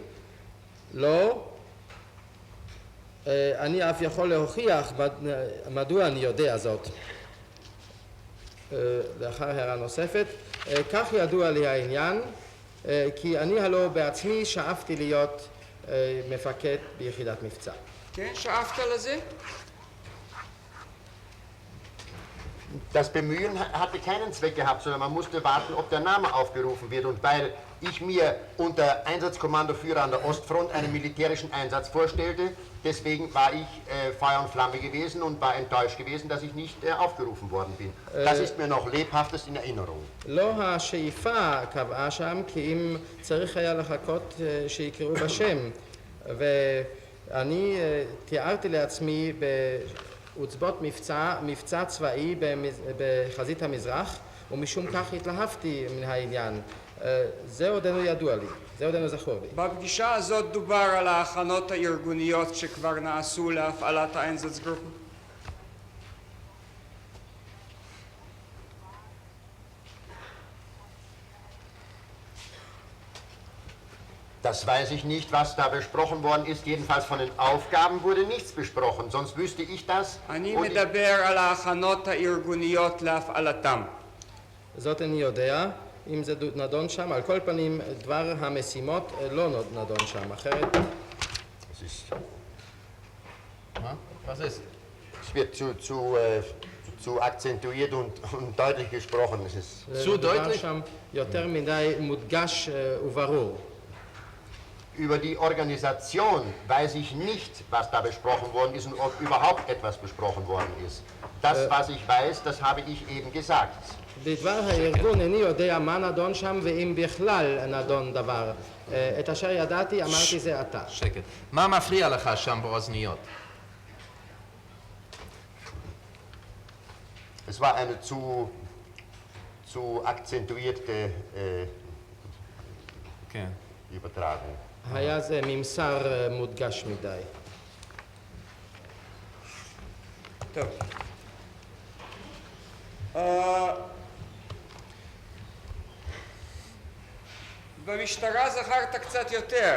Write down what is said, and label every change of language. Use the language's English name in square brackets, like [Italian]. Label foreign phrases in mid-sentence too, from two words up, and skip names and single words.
[Hebrew] לא, אני אף יכול להוכיח מדוע אני יודע זאת. לאחר הערה נוספת, כך ידוע לי העניין, כי אני הלא בעצמי שאפתי להיות מפקד ביחידת מבצע. כן, שאפת לזה? [German] Das Bemühen hatte keinen Zweck gehabt, sondern man musste warten, ob der Name aufgerufen wird. Und weil ich mir unter Einsatzkommandoführer an der Ostfront einen militärischen Einsatz vorstellte, deswegen war ich Feuer und Flamme gewesen und war enttäuscht gewesen, dass ich nicht aufgerufen worden bin. Das ist mir noch lebhaftest in Erinnerung. [Hebrew] לא השאיפה קבעה שם, כי אם צריך היה לחכות שיקראו בשם, ואני תיארתי לעצמי בעוצבות מבצע צבאי בחזית המזרח, ומשום כך התלהבתי מן העניין. זה עודנו ידוע לי, זה עודנו זכור לי. בפגישה הזאת דובר על ההכנות הארגוניות שכבר נעשו להפעלת האיינזצגרופן? [German] Das weiß ich nicht, was da besprochen worden ist. Jedenfalls von den Aufgaben wurde nichts besprochen, sonst wüsste ich das. [Hebrew] אני מדבר על ההכנות הארגוניות להפעלתם. זאת אני יודע, אם זה נדון שם, על כל פנים דבר המשימות לא נדון שם, אחרת... [German] Was ist? Es wird zu akzentuiert und deutlich gesprochen. Es ist zu [Hebrew] דבר [German] deutlich? [Hebrew] שם יותר מדי מודגש וברור. [German] Über die Organisation weiß ich nicht, was da besprochen worden ist und ob überhaupt etwas besprochen worden ist. Das, was ich weiß, das habe ich eben gesagt. [Hebrew] בדבר הארגון איני יודע מה נדון שם ואם בכלל נדון דבר. את אשר ידעתי אמרתי זה עתה. שקט. מה מפריע לך שם באוזניות? [German] Es war eine zu akzentuierte [Hebrew] כן. [German] Übertragung. [Hebrew] היה זה ממסר מודגש מדי. טוב. במשטרה זכרת קצת יותר.